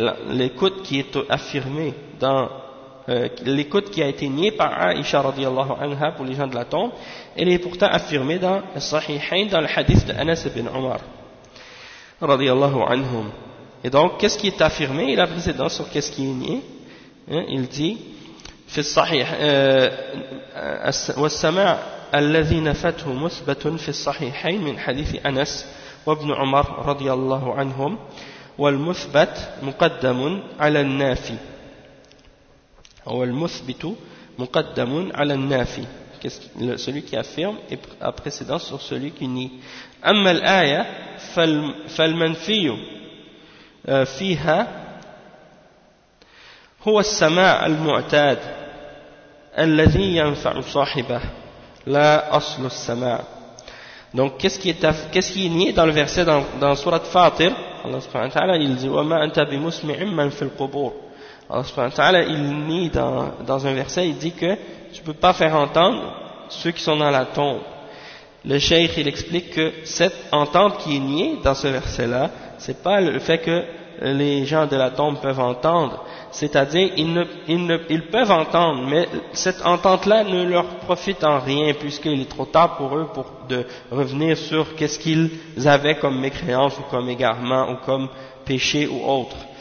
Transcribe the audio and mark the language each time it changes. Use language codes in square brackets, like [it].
[fr] L'écoute qui est affirmée dans l'écoute qui a été niée par Aïcha radiallahu anha pour les gens de la tombe, elle est pourtant affirmée dans le Sahihain, dans le hadith de Anas ibn Omar radiallahu anhum. Et donc, qu'est-ce qui est affirmé? Il a précédent sur qu'est-ce qui est nié, hein? Il dit [ar] في الصحيح والسماع الذي نفته مثبت في الصحيحين من حديث أنس وابن عمر رضي الله عنهم والمثبت مقدم على النافي هو المثبت مقدم على النافي [fr] celui qui affirme a précédence sur celui qui nie. [ar] أما الآية فالمنفي فيها هو السماع المعتاد الذي ينفع صاحبه لا أصل السماع. [fr] Donc qu'est-ce qui est nié dans le verset dans sourate Fatir? Allah subhanahu wa ta'ala il dit [ar] وما أنت بمسمع من في القبور. [fr] Allah subhanahu wa ta'ala il nie dans un verset, il dit que tu peux pas faire entendre ceux qui sont dans la tombe. Le cheikh il explique que cette entente qui est niée dans ce verset là, c'est pas le fait que les gens de la tombe peuvent entendre, c'est-à-dire ils peuvent entendre, mais cette entente-là ne leur profite en rien puisqu'il est trop tard pour eux pour de revenir sur qu'est-ce qu'ils avaient comme mécréance ou comme égarement ou comme péché ou autre.